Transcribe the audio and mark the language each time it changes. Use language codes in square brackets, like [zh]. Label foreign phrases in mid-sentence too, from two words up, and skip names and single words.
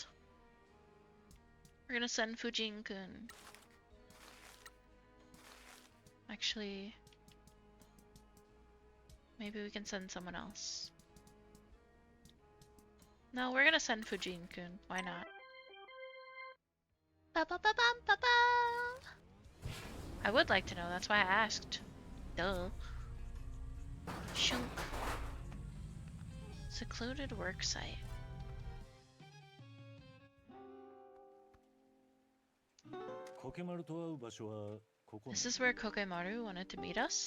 [en] We're gonna send Fujin-kun. Actually, maybe we can send someone else. No, we're gonna send Fujin-kun. Why not? Ba-ba-ba-bum-ba-ba! I would like to know, that's why I asked. Duh. Shunk. Secluded work site. This is where Kokemaru wanted to meet us?